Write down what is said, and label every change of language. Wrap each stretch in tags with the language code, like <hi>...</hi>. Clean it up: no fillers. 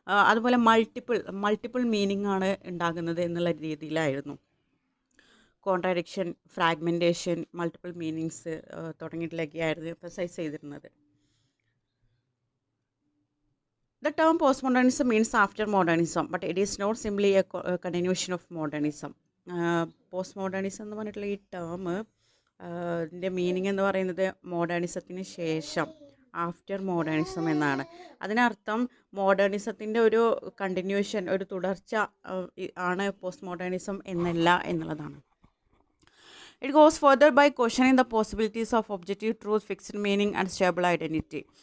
<ml>അതുപോലെ multiple meaning ആണ് ഉണ്ടാകുന്നത് എന്നുള്ള രീതിയിലായിരുന്നു. Contradiction, fragmentation, multiple meanings തുടങ്ങിയിട്ടിലൊക്കെയായിരുന്നു emphasise ചെയ്തിരുന്നത്.</ml> <en>The term postmodernism means after modernism, but it is not simply a continuation of modernism.</en> <ml>Postmodernism എന്ന് പറഞ്ഞിട്ടുള്ള ഈ ടേം ഇതിൻ്റെ മീനിങ് എന്ന് പറയുന്നത് മോഡേണിസത്തിന് ശേഷം, ആഫ്റ്റർ മോഡേണിസം എന്നാണ്. അതിനർത്ഥം മോഡേണിസത്തിൻ്റെ ഒരു കണ്ടിന്യൂഷൻ, ഒരു തുടർച്ച ആണ് പോസ്റ്റ് മോഡേണിസം എന്നല്ല എന്നുള്ളതാണ്.</ml> <en>It goes further by questioning the possibilities of objective truth, fixed meaning and stable identity.</en>